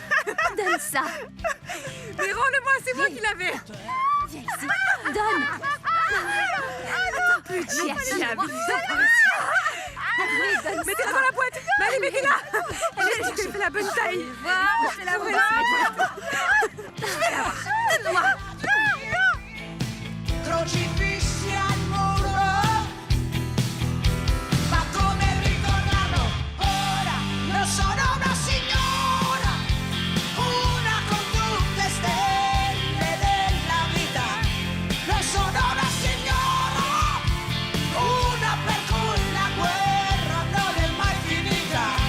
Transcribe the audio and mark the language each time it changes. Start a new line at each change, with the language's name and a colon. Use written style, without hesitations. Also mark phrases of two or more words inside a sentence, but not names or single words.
French: Donne ça! Mais rends-le-moi, c'est moi qui l'avais. Viens ici! Donne! Petit diable. Oui, donne ça! Mettez-la dans la boîte. Mais allez, mettez-la. J'ai dit que je fais la bonne taille. C'est la vraie.
Italian: Crocifissi al muro, ma come ricordano ora, non sono una signora, una con tutte stelle della vita, non sono una signora, una per cui la guerra non è mai finita.